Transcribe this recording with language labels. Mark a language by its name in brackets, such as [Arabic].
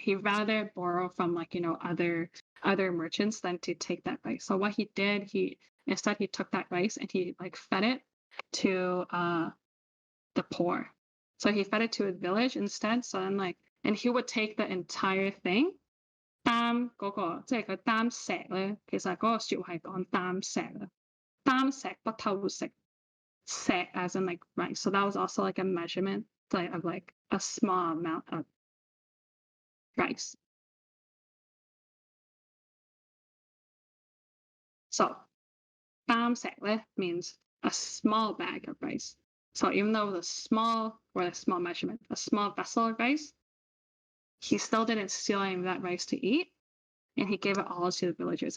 [English] He'd rather borrow from like, other merchants than to take that rice. So what he did, he took that rice and he like fed it to poor. So he fed it to his village instead. So then and he would take the entire thing. [Cantonese] 擔嗰個即係佢擔石咧，其實嗰個説話係講擔石啦，擔石不偷食，石 [English] as in rice. So that was also a measurement of a small amount of rice. So 擔石咧 means a small bag of rice. So even though it was a small measurement, a small vessel of rice, he still didn't steal any of that rice to eat, and he gave it all to the villagers.